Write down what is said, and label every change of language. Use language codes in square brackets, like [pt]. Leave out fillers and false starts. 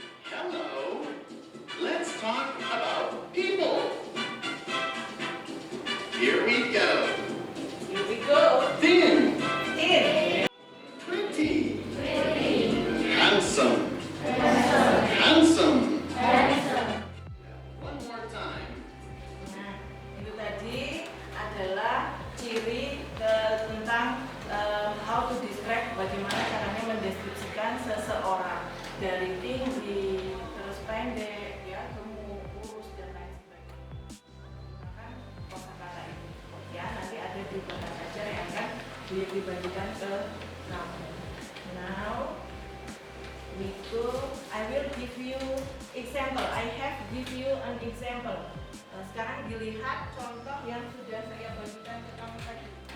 [en] Hello. Let's talk about people. Here we go. Here we go. Thin, In. pretty, handsome, handsome. One more time. [id] Nah, itu tadi adalah ciri tentang [en] how to describe [id] bagaimana caranya mendeskripsikan seseorang dari tinggi, terus pendek, ya, gemuk, kurus dan lain sebagainya. Menggunakan kosakata ini. Ya, nanti ada di bahan ajar yang akan dibagikan ke kamu. [en] Now we go. I will give you example. I have give you an example. [id] Sekarang dilihat contoh yang sudah saya bagikan ke kamu tadi.